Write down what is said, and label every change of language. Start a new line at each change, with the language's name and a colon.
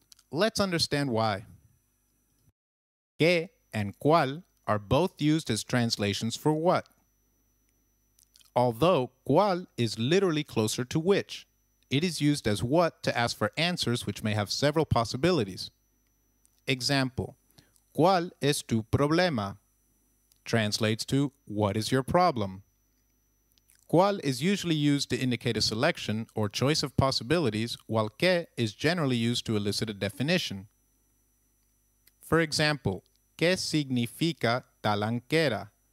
English: Let's understand why. Que and cuál are both used as translations for what. Although cuál is literally closer to which, it is used as what to ask for answers which may have several possibilities. Example,
Spanish: ¿Cuál es tu problema?
English: Translates to what is your problem? ¿Cuál is usually used to indicate a selection or choice of possibilities, while ¿qué is generally used to elicit a definition. For example,
Spanish: ¿Qué significa talanquera?